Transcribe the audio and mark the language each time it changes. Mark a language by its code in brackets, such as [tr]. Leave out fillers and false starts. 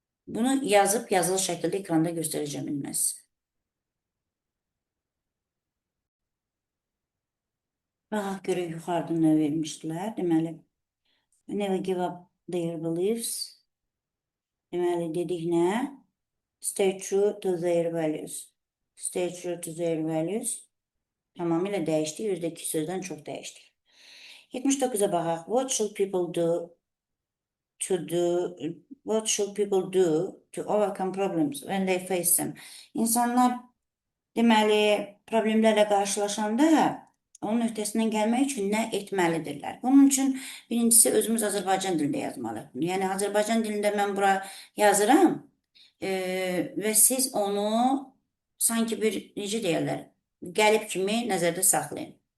[az] Bunu yazıb yazılı şəkildə ekranda göstərəcəm bilməz. Baxaq görək yuxarıda nə vermişdilər. [en] Deməli, never give up their beliefs. Deməli, [az] dedik nə? [en] Stay true to their values. Stay true to their values. [az] Tamamilə dəyişdik. %2 sözdən çox dəyişdik. 79-a baxaq. [en] What should people do to overcome problems when they face them? [az] İnsanlar deməli problemlərlə qarşılaşanda onun öhdəsindən gəlmək üçün nə etməlidirlər? Bunun üçün birincisi özümüz Azərbaycan dilində yazmalıyıq. Yəni Azərbaycan dilində mən bura yazıram və siz onu sanki bir necə deyirlər, gəlib kimi nəzərdə saxlayın.